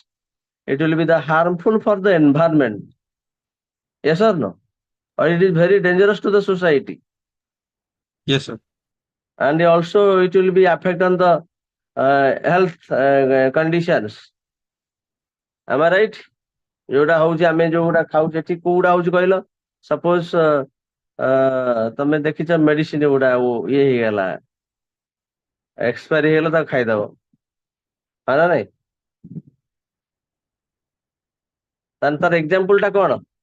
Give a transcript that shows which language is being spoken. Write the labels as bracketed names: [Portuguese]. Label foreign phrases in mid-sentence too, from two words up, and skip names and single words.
[English] It will be the harmful for the environment. Yes or no? Or it is very dangerous to the society. Yes, sir. And also it will be affect on the health conditions. Am I right? [Odia] ଯୋଉଟା ହଉଛି ଆମେ ଯୋଉଗୁଡା ଖାଉଛେ ଠିକ କୋଉଗୁଡା ହଉଛି କହିଲ? ସପୋଜ ତମେ ଦେଖିଛ ମେଡିସିନ ଗୁଡା ଇଏ ହେଇଗଲା ଏକ୍ସପାୟରି ହେଇଗଲା ତାକୁ ଖାଇଦବ ହଁ ନା ନାଇଁ? ତାହେଲେ ତାର ଏକ୍ସାମ୍ପଲ ଟା କଣ?